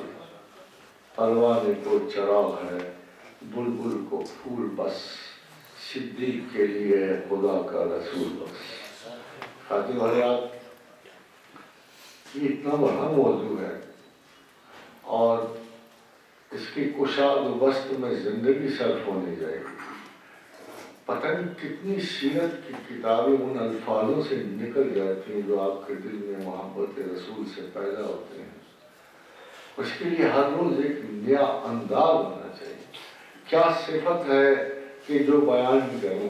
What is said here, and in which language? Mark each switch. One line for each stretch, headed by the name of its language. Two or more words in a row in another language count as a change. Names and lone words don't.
Urdu: پروانے کو چراغ ہے، بلبل کو پھول بس، صدیق کے لیے خدا کا رسول بس. خاتم حضرات یہ اتنا بڑا موضوع ہے اور اس کی کشاد و بست میں زندگی صرف ہونے جائے گی. پتہ نہیں کتنی سیرت کی کتابیں ان الفاظوں سے نکل جاتی ہیں جو آپ کے دل میں محبت رسول سے پیدا ہوتے ہیں. اس کے لیے ہر روز ایک نیا انداز ہونا چاہیے. کیا صفت ہے کہ جو بیان کروں؟